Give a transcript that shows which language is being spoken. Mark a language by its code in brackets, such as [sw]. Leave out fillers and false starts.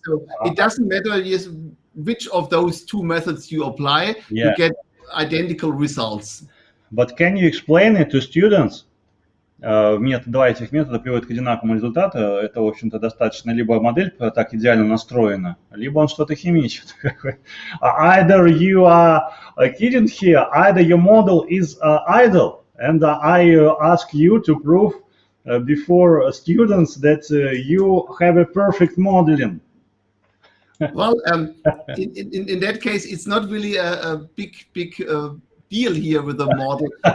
[en] So it doesn't matter which of those two methods you apply, you get identical results. But can you explain it to students? [ru] Два этих метода приводят к одинаковому результату. Это, в общем-то, достаточно либо модель так идеально настроена, либо он что-то химичит. [en] Either you are kidding here, either your model is idle, and I ask you to prove before students that you have a perfect modeling. Well, in that case, it's not really a big deal here with the model.